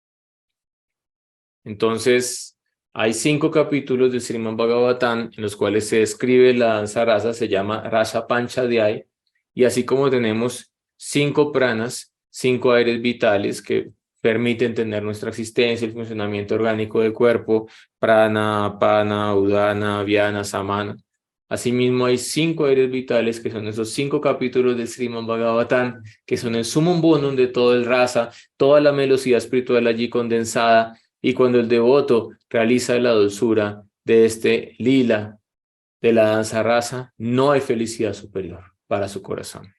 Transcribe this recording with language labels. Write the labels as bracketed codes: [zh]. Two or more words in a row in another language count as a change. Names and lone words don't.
[es] Entonces, hay 5 capítulos de Srimad Bhagavatam en los cuales se describe la danza rasa, se llama Rasa Panchadhyay, y así como tenemos 5 pranas, 5 aires vitales que permiten tener nuestra existencia, el funcionamiento orgánico del cuerpo, [sa] प्राण, अपान, उदान, व्यान, समान. [es] Asimismo, hay 5 aires vitales que son esos 5 capítulos de Srimad Bhagavatam, que son el [la] sumum bonum [es] de todo el rasa, toda la velocidad espiritual allí condensada. Y cuando el devoto realiza la dulzura de este lila, de la danza rasa, no hay felicidad superior para su corazón.